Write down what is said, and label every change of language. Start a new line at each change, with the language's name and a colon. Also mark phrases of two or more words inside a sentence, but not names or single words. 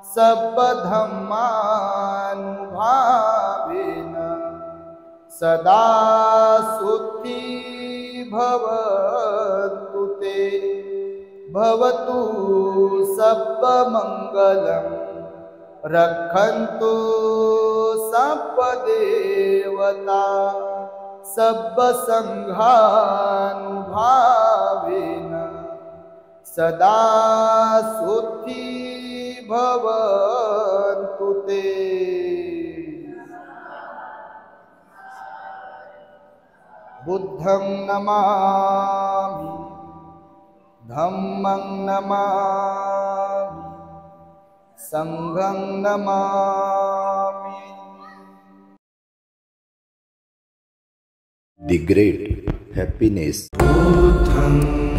Pali: सब्बधम्मानुभावेन सदा सुखी भवतु ते भवतु सब्बमङ्गलं रक्षन्तु सब्बदेवता सब्बसङ्घानुभावेन सदा सुखी भवन्तु ते। बुद्धं नमामि, धम्मं नमामि, संघं नमामि।
English: The great happiness.
Pali: बुद्धं